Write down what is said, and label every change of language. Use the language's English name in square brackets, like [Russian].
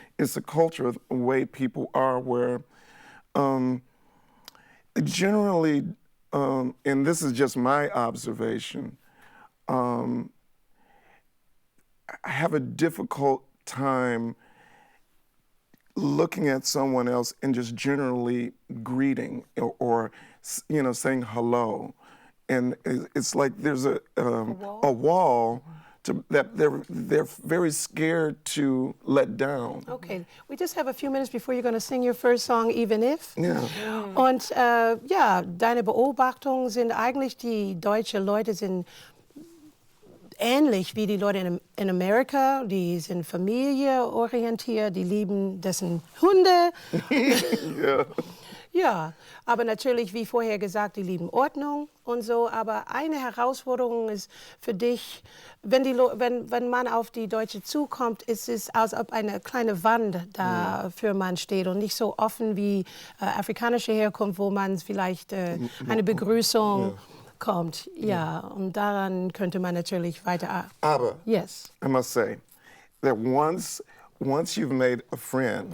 [English] It's a culture of the way people are, where generally, and this is just my observation, I have a difficult time looking at someone else and just generally greeting or saying hello. And it's like there's a wall that they're very scared to let down. Okay, we just have a few minutes before you're going to sing your first song, Even If. Yeah. [German] Und deine Beobachtungen sind eigentlich, die deutschen Leute sind ähnlich wie die Leute in Amerika. Die sind familienorientiert, die lieben dessen Hunde. Ja. Ja, aber natürlich, wie vorher gesagt, die lieben Ordnung und so. Aber eine Herausforderung ist für dich, wenn man auf die Deutsche zukommt, ist es, als ob eine kleine Wand da für man steht und nicht so offen wie afrikanische Herkunft, wo man vielleicht eine Begrüßung kommt. Ja, und daran könnte man natürlich weiter. Aber [English] yes. I must say that once you've made a friend,